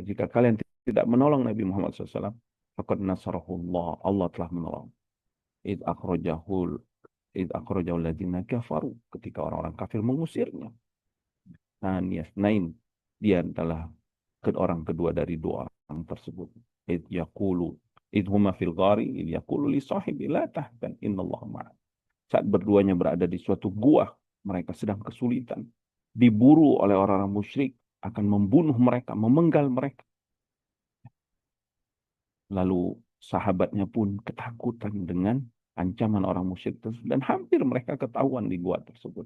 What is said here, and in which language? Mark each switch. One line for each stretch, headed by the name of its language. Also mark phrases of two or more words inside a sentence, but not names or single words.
Indonesian: Jika kalian tidak menolong Nabi Muhammad SAW,
Arabic: فقد نصره الله,
Indonesian: Allah telah menolong.
Arabic: إذ أخرجه الذين كفروا,
Indonesian: ketika orang-orang kafir mengusirnya. Nain, dia adalah orang kedua dari dua orang tersebut.
Arabic: إذ يقول إذ هما في الغار إذ يقول لصاحبه لا تحزن إن الله معنا.
Indonesian: Saat berduanya berada di suatu gua, mereka sedang kesulitan, diburu oleh orang-orang musyrik, akan membunuh mereka, memenggal mereka. Lalu sahabatnya pun ketakutan dengan ancaman orang musyrik tersebut dan hampir mereka ketahuan di gua tersebut.